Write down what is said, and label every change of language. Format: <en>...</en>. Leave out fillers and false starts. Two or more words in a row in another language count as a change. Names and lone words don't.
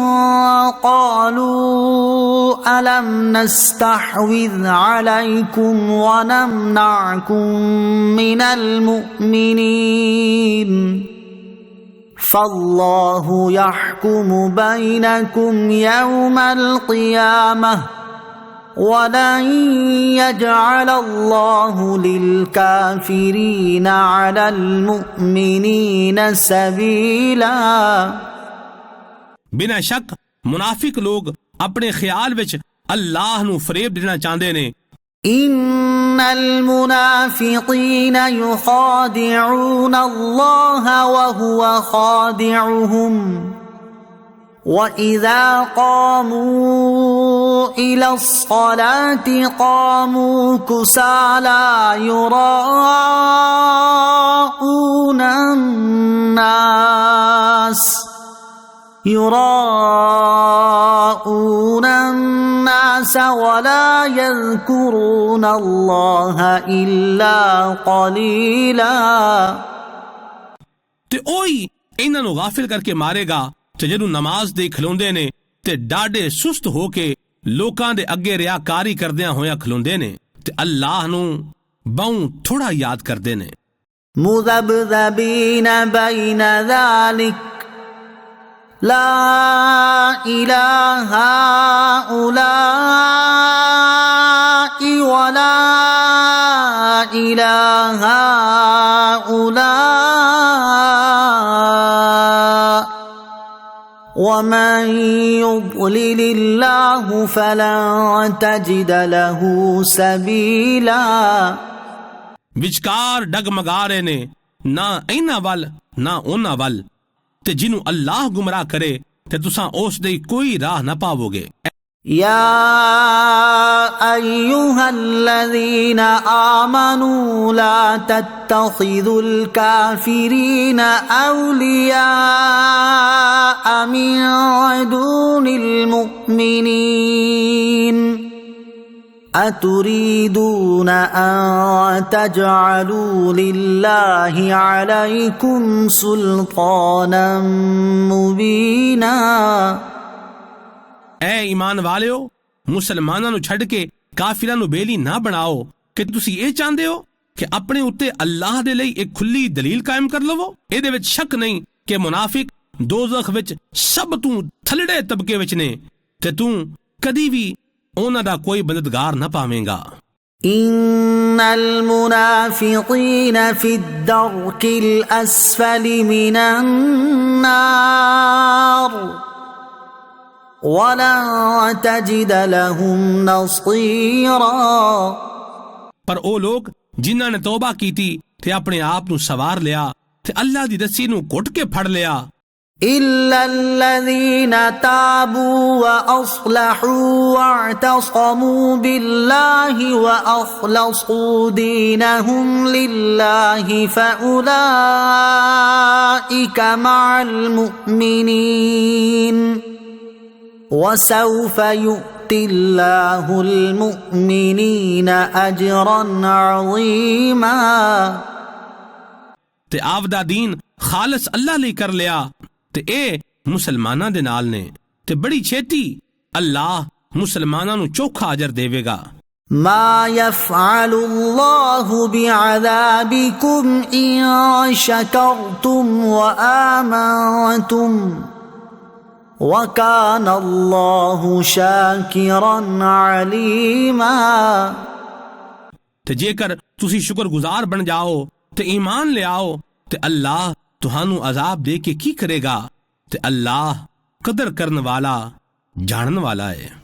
<ar>قالوا ألم نستحوذ عليكم ونمنعكم من المؤمنين فالله يحكم بينكم يوم القيامة ولن يجعل الله للكافرين على المؤمنين سبيلا</ar> <pa>ਬਿਨਾਂ ਸ਼ੱਕ ਮੁਨਾਫਿਕ ਲੋਕ ਆਪਣੇ ਖਿਆਲ ਵਿੱਚ ਅੱਲਾਹ ਨੂੰ ਫਰੇਬ ਦੇਣਾ ਚਾਹੁੰਦੇ ਨੇ</pa> <ar>إن المنافقين يخادعون الله وهو خادعهم وإذا قاموا إلى الصلاة قاموا كسالى يراءون الناس ولا يذكرون الله إلا قليلا</ar> <pa>ਤੇ ਉਹੀ ਇਹਨਾਂ ਨੂੰ ਗਾਫਿਲ ਕਰਕੇ ਮਾਰੇਗਾ ਤੇ ਜਦੋਂ ਨਮਾਜ਼ ਦੇ ਖਲੋਂਦੇ ਨੇ ਤੇ ਡਾਢੇ ਸੁਸਤ ਹੋ ਕੇ ਲੋਕਾਂ ਦੇ ਅੱਗੇ ਰਿਆਕਾਰੀ ਕਰਦਿਆਂ ਹੋਇਆਂ ਖਲੋਂਦੇ ਨੇ ਤੇ ਅੱਲਾਹ ਨੂੰ ਬਹੁ ਥੋੜਾ ਯਾਦ ਕਰਦੇ ਨੇ</pa> <ar>مذبذبين بين ذلك لا إله هؤلاء ولا إله هؤلاء ومن يضلل الله فلن تجد له سبيلا</ar> <pa>ਵਿਚਕਾਰ ਡਗਮਗਾ ਰਹੇ ਨੇ ਨਾ ਇਹਨਾਂ ਵੱਲ ਨਾ ਉਹਨਾਂ ਵੱਲ ਤੇ ਜਿਹਨੂੰ ਅੱਲਾਹ ਗੁੰਮਰਾਹ ਕਰੇ ਤੇ ਤੁਸਾਂ ਉਸ ਦੀ ਕੋਈ ਰਾਹ ਨਾ ਪਾਵੋਗੇ</pa> <ar>يا أيها الذين آمنوا لا تتخذوا الكافرين أولياء من دون المؤمنين أتريدون أن تجعلوا لله عليكم سلطانا مبينا</ar> <pa>ਐ ਈਮਾਨ ਵਾਲਿਓ ਮੁਸਲਮਾਨਾਂ ਨੂੰ ਛੱਡ ਕੇ ਕਾਫਿਰਾਂ ਨੂੰ ਬੇਲੀ ਨਾ ਬਣਾਓ ਕਿ ਤੁਸੀਂ ਇਹ ਚਾਹੁੰਦੇ ਹੋ ਕਿ ਆਪਣੇ ਉੱਤੇ ਅੱਲਾਹ ਦੇ ਲਈ ਇੱਕ ਖੁੱਲੀ ਦਲੀਲ ਕਾਇਮ ਕਰ ਲਵੋ। ਇਹਦੇ ਵਿੱਚ ਸ਼ੱਕ ਨਹੀਂ ਕਿ ਮੁਨਾਫਿਕ ਦੋਜ਼ਖ ਵਿੱਚ ਸਭ ਤੋਂ ਥੱਲੜੇ ਤਬਕੇ ਵਿੱਚ ਨੇ ਤੇ ਤੂੰ ਕਦੀ ਵੀ ਉਹਨਾਂ ਦਾ ਕੋਈ ਮਦਦਗਾਰ ਨਾ ਪਾਵੇਂਗਾ।</pa> <ar>إن المنافقين في الدرك الأسفل من النار ولن تجد لهم نصيرا।</ar> <pa>ਪਰ ਉਹ ਲੋਕ ਜਿਨ੍ਹਾਂ ਨੇ ਤੌਬਾ ਕੀਤੀ ਤੇ ਆਪਣੇ ਆਪ ਨੂੰ ਸਵਾਰ ਲਿਆ ਤੇ ਅੱਲਾਹ ਦੀ ਰੱਸੀ ਨੂੰ ਘੁੱਟ ਕੇ ਫੜ ਲਿਆ।</pa> <ar>إلا الذين تابوا وأصلحوا واعتصموا بالله وأخلصوا دينهم لله فأولئك مع المؤمنين وسوف يؤتي الله المؤمنين أجرا عظيما۔</ar> <pa>ਤੇ ਆਪਦਾ ਦੀਨ ਖਾਲਸ ਅੱਲਾਹ ਲਈ ਕਰ ਲਿਆ ਤੇ ਇਹ ਮੁਸਲਮਾਨਾਂ ਦੇ ਨਾਲ ਨੇ ਤੇ ਬੜੀ ਛੇਤੀ ਅੱਲਾਹ ਮੁਸਲਮਾਨਾਂ ਨੂੰ ਚੋਖਾ ਅਜਰ ਦੇਵੇਗਾ।</pa> <ar>ما يفعل الله بعذابكم إن شكرتم وآمنتم وكان الله شاكرا عليما۔</ar> <pa>ਤੇ ਜੇਕਰ ਤੁਸੀਂ ਸ਼ੁਕਰਗੁਜ਼ਾਰ ਬਣ ਜਾਓ ਤੇ ਈਮਾਨ ਲਿਆਓ ਤੇ ਅੱਲਾਹ ਤੁਹਾਨੂੰ ਅਜ਼ਾਬ ਦੇ ਕੇ ਕੀ ਕਰੇਗਾ ਤੇ ਅੱਲਾਹ ਕਦਰ ਕਰਨ ਵਾਲਾ ਜਾਣਨ ਵਾਲਾ ਹੈ।</pa>